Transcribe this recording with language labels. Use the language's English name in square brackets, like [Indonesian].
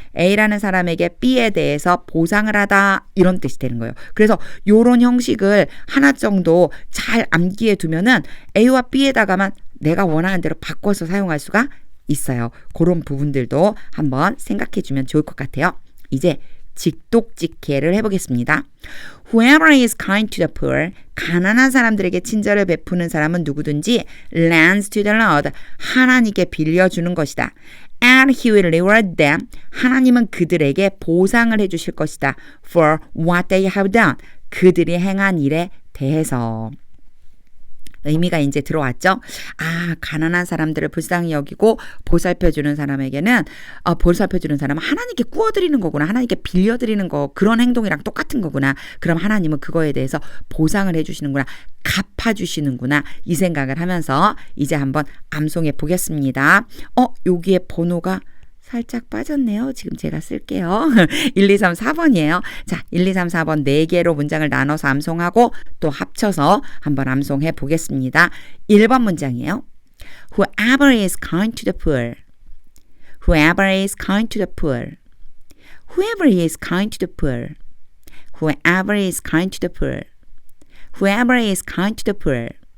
[Korean] A라는 사람에게 B에 대해서 보상을 하다 이런 뜻이 되는 거예요. 그래서 이런 형식을 하나 정도 잘 암기해 두면은 A와 B에다가만 내가 원하는 대로 바꿔서 사용할 수가 있어요. 그런 부분들도 한번 생각해 주면 좋을 것 같아요. 이제 직독직해를 해보겠습니다. [English] Whoever is kind to the poor, [Korean] 가난한 사람들에게 친절을 베푸는 사람은 누구든지 [English] lends to the Lord, [Korean] 하나님께 빌려주는 것이다. [English] And he will reward them, [Korean] 하나님은 그들에게 보상을 해주실 것이다. [English] For what they have done, [Korean] 그들이 행한 일에 대해서. 의미가 이제 들어왔죠. 아, 가난한 사람들을 불쌍히 여기고 보살펴주는 사람에게는 보살펴주는 사람은 하나님께 구워드리는 거구나. 하나님께 빌려드리는 거 그런 행동이랑 똑같은 거구나. 그럼 하나님은 그거에 대해서 보상을 해주시는구나. 갚아주시는구나. 이 생각을 하면서 이제 한번 암송해 보겠습니다. 여기에 번호가 살짝 빠졌네요. 지금 제가 쓸게요. 1, 2, 3, 4번이에요. 자, 1, 2, 3, 4번 4개로 문장을 나눠서 암송하고 또 합쳐서 한번 암송해 보겠습니다. 1번 문장이에요. [English] Whoever is kind to the poor. Whoever is kind to the poor. Whoever is kind to the poor. Whoever is kind to the poor. Whoever is kind to the poor.